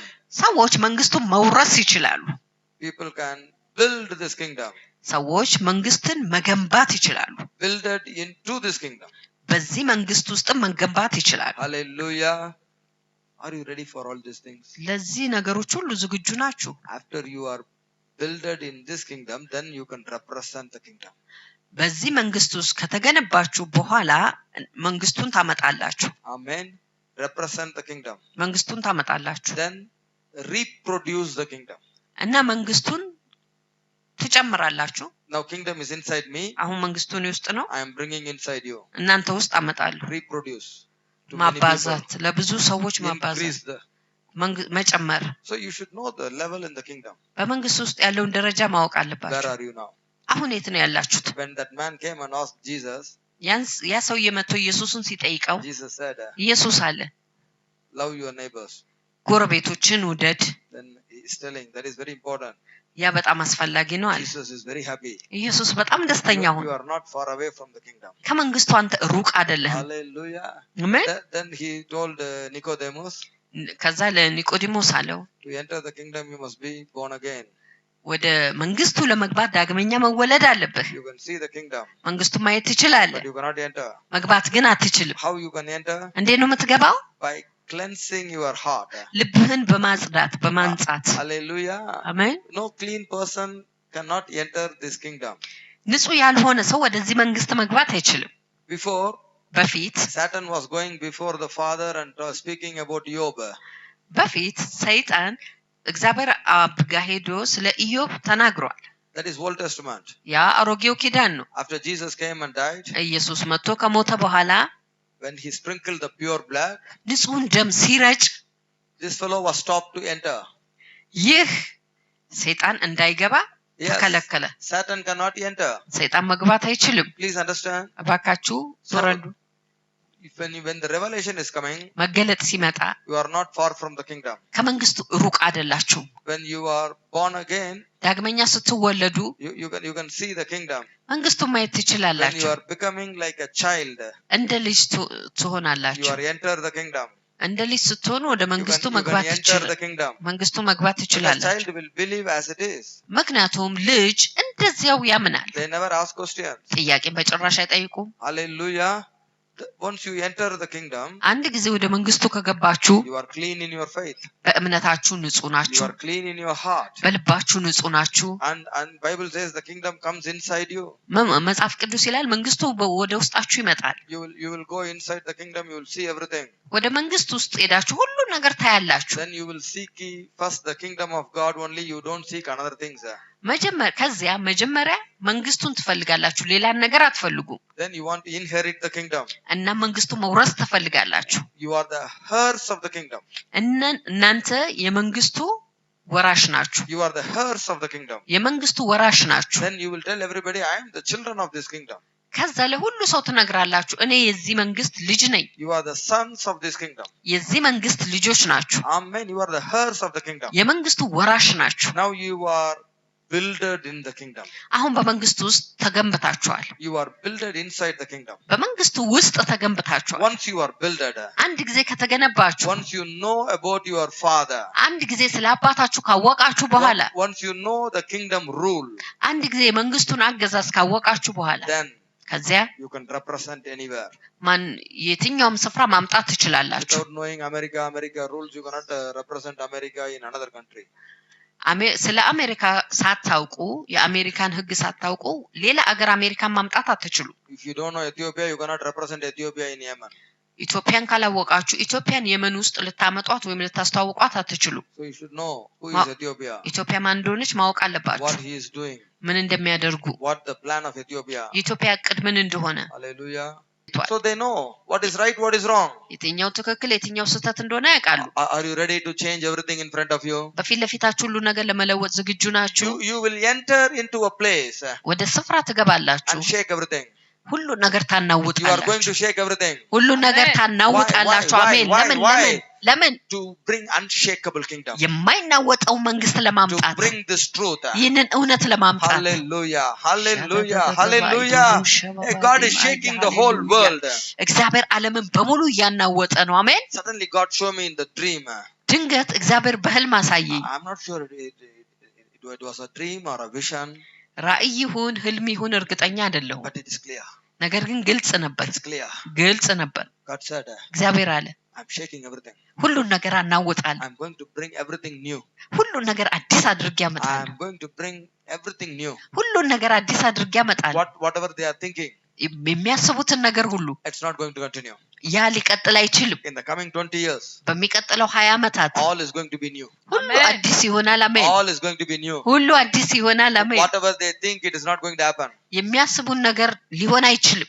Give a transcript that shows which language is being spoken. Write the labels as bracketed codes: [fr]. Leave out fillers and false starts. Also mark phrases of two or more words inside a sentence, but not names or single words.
[am] ሰዎች መንግስቱን መውረስ ይችላሉ። [en] People can build this kingdom. [am] ሰዎች መንግስትን መገንባት ይችላሉ። [en] Builded into this kingdom. [am] በዚህ መንግስት ውስጥ መገንባት ይችላሉ። [en] Hallelujah. Are you ready for all these things? [am] ለዚህ ነገሮች ሁሉ ዝግጁ ናችሁ? [en] After you are builded in this kingdom, then you can represent the kingdom. [am] በዚህ መንግስት ውስጥ ከተገነባችሁ በኋላ መንግስቱን ታመጣላችሁ። [en] Amen. Represent the kingdom. [am] መንግስቱን ታመጣላችሁ። [en] Then reproduce the kingdom. [am] እና መንግስቱን ትጨምራላችሁ። [en] Now kingdom is inside me. [am] አሁን መንግስቱ እኔ ውስጥ ነው። [en] I am bringing inside you. [am] እናንተ ውስጥ አመጣለሁ። [en] Reproduce. To many [am] ማባዛት፣ [en] people. [am] ለብዙ ሰዎች [en] Increase [am] ማባዛት፣ [en] the. [am] መጨመር። [en] So you should know the level in the kingdom. [am] በመንግስት ውስጥ ያለውን ደረጃ ማወቅ [en] Where [am] አለባችሁ። [en] are you now? [am] አሁን የት ነው ያላችሁት? [en] When that man came and asked Jesus, [am] ያ ሰውዬ መጥቶ ኢየሱስን ሲጠይቀው [en] Jesus said, [am] ኢየሱስ አለ [en] love your neighbors. [am] ጎረቤቶችን ውደድ። [en] Then he is telling that is very important. [am] ያ በጣም አስፈላጊ ነው አለ። [en] Jesus is very happy. [am] ኢየሱስ በጣም ደስተኛ ሆነ። [en] You are not far away from the kingdom. [am] ከመንግስቱ አንተ ሩቅ አይደለህም። [en] Hallelujah. [am] አሜን። [en] Then he told Nicodemus, [am] ከዛ ለኒቆዲሞስ አለው [en] to enter the kingdom you must be born again. [am] ወደ መንግስቱ ለመግባት ዳግመኛ መወለድ አለብህ። [en] You can see the kingdom, [am] መንግስቱን ማየት ትችላለህ፣ [en] but you cannot enter. [am] መግባት ግን አትችልም። [en] How you can enter? [am] እንዴት ነው የምትገባው? [en] By cleansing your heart. [am] ልብህን በማጽዳት በማንጻት። [en] Hallelujah. [am] አሜን። [en] No clean person cannot enter this kingdom. [am] ንጹህ ያልሆነ ሰው ወደዚህ መንግስት መግባት አይችልም። [en] Before, [am] በፊት [en] Satan was going before the Father and speaking about Job. [am] በፊት ሰይጣን እግዚአብሔር አብ ጋር ሄዶ ስለ ኢዮብ ተናግሯል። [en] That is Old Testament. [am] ያ አሮጌው ኪዳን ነው። [en] After Jesus came and died, [am] ኢየሱስ መጥቶ ከሞተ በኋላ [en] when he sprinkled the pure blood, [am] ንጹህን ደም ሲረጭ [en] this fellow was stopped to enter. [am] ይህ ሰይጣን እንዳይገባ ተከለከለ። [en] Satan cannot enter. [am] ሰይጣን መግባት አይችልም። [en] Please understand. [am] እባካችሁ ተረዱ። [en] When the revelation is coming, [am] መገለጥ ሲመጣ [en] you are not far from the kingdom. [am] ከመንግስቱ ሩቅ አይደላችሁ። [en] When you are born again, [am] ዳግመኛ ስትወለዱ [en] you can see the kingdom. [am] መንግስቱን ማየት [en] When you [am] ትችላላችሁ። [en] are becoming like a child, [am] እንደ ልጅ [en] you [am] ትሆናላችሁ። [en] are enter the kingdom. [am] እንደ ልጅ ስትሆኑ ወደ መንግስቱ [en] You can [am] መግባት [en] enter the [am] ትችላላችሁ። [en] kingdom. [am] መንግስቱ መግባት [en] The [am] ትችላላችሁ። [en] child will believe as it is. [am] ምክንያቱም ልጅ እንደዚያው ያምናል። [en] They never ask questions. [am] ጥያቄን በጭራሽ አይጠይቁም። [en] Hallelujah. Once you enter the kingdom, [am] አንድ ጊዜ ወደ መንግስቱ ከገባችሁ [en] you are clean in your faith. [am] በእምነታችሁ ንጹህ [en] You [am] ናችሁ። [en] are clean in your heart. [am] በልባችሁ ንጹህ ናችሁ። [en] And Bible says the kingdom comes inside you. [am] መጽሐፍ ቅዱስ ይላል መንግስቱ ወደ ውስጣችሁ ይመጣል። [en] You will go inside the kingdom, you will see everything. [am] ወደ መንግስት ውስጥ ሄዳችሁ ሁሉ ነገር ታያላችሁ። [en] Then you will seek ye first the kingdom of God only, you don't seek another things. [am] መጀመሪያ መንግስቱን ትፈልጋላችሁ፣ ሌላን ነገር አትፈልጉም። [en] Then you want to inherit the kingdom. [am] እና መንግስቱ መውረስ ትፈልጋላችሁ። [en] You are the heirs of the kingdom. [am] እናንተ የመንግስቱ ወራሽ ናችሁ። [en] You are the heirs of the kingdom. [am] የመንግስቱ ወራሽ ናችሁ። [en] Then you will tell everybody, I am the children of this kingdom. [am] ከዛ ለሁሉ ሰው ትነግራላችሁ፣ እኔ የዚህ መንግስት ልጅ ነኝ። [en] You are the sons of this kingdom. [am] የዚህ መንግስት ልጆች ናችሁ። [en] Amen. You are the heirs of the kingdom. [am] የመንግስቱ ወራሽ ናችሁ። [en] Now you are builded in the kingdom. [am] አሁን በመንግስቱ ውስጥ ተገንብታችኋል። [en] You are builded inside the kingdom. [am] በመንግስቱ ውስጥ ተገንብታችኋል። [en] Once you are builded, [am] አንድ ጊዜ ከተገነባችሁ [en] once you know about your father, [am] አንድ ጊዜ ስለ አባታችሁ ካወቃችሁ በኋላ [en] once you know the kingdom rule, [am] አንድ ጊዜ መንግስቱን አገዛዝ ካወቃችሁ በኋላ [en] then [am] ከዚያ [en] you can represent anywhere. [am] ማን የትኛውም ስፍራ ማምጣት ትችላላችሁ። [en] Without knowing America rules, you cannot represent America in another country. [am] ስለ አሜሪካ ሳታውቁ የአሜሪካን ህግ ሳታውቁ ሌላ አገር አሜሪካን ማምጣት አትችሉ። [en] If you don't know Ethiopia, you cannot represent Ethiopia in Yemen. [am] ኢትዮጵያን ካላወቃችሁ ኢትዮጵያን የመን ውስጥ ልታመጧት ወይም ልታስተዋውቋት አትችሉ። [en] So you should know who is Ethiopia, [am] ኢትዮጵያ ማን እንደሆነች ማወቅ አለባችሁ። [en] what he is doing, [am] ምን እንደሚያደርጉ [en] what the plan of Ethiopia. [am] የኢትዮጵያ ዕቅድ ምን እንደሆነ። [en] Hallelujah. So they know what is right, what is wrong. [am] የትኛው ትክክል የትኛው ስህተት እንደሆነ ያውቃሉ። [en] Are you ready to change everything in front of you? [am] በፊት ለፊታችሁ ሁሉ ነገር ለመለወጥ ዝግጁ ናችሁ? [en] You will enter into a place [am] ወደ ስፍራ ትገባላችሁ። [en] and shake everything. [am] ሁሉ ነገር [en] You are going to [am] ታናውጣላችሁ። [en] shake everything [am] ሁሉ ነገር ታናውጣላችሁ። [en] Why? [am] አሜን። ለምን [en] to bring unshakable kingdom, [am] የማይናወጠው መንግስት [en] to [am] ለማምጣት [en] bring this truth. [am] ይህንን እውነት ለማምጣት [en] Hallelujah, hallelujah, hallelujah. God is shaking the whole world. [am] እግዚአብሔር ዓለምን በሙሉ እያናወጠ ነው። አሜን። [en] Suddenly God showed me in the dream. [am] ድንገት እግዚአብሔር በህልም አሳየኝ። [en] I'm not sure it was a dream or a vision, [am] ራእይ ይሁን ህልም ይሁን እርግጠኛ አይደለሁም። [en] but it is clear. [am] ነገር ግን ግልጽ ነበር። [en] It's clear. [am] ግልጽ ነበር። [en] God said, [am] እግዚአብሔር አለ [en] I'm shaking everything. [am] ሁሉን ነገር አናውጣለሁ። [en] I'm going to bring everything new. [am] ሁሉን ነገር አዲስ አድርጌ አመጣለሁ። [en] I'm going to bring everything new. [am] ሁሉን ነገር አዲስ አድርጌ አመጣለሁ። [en] Whatever they are thinking, [am] የሚያስቡትን ነገር ሁሉ [en] it's not going to continue. [am] ያ ሊቀጥል አይችልም። [en] In the coming 20 years, [am] በሚቀጥለው 20 ዓመታት [en] all is going to be new. [am] ሁሉ አዲስ ይሆናል። አሜን። [en] All is going to be new. [am] ሁሉ አዲስ ይሆናል። አሜን። [en] Whatever they think, it is not going to happen [am] የሚያስቡን ነገር ሊሆን አይችልም።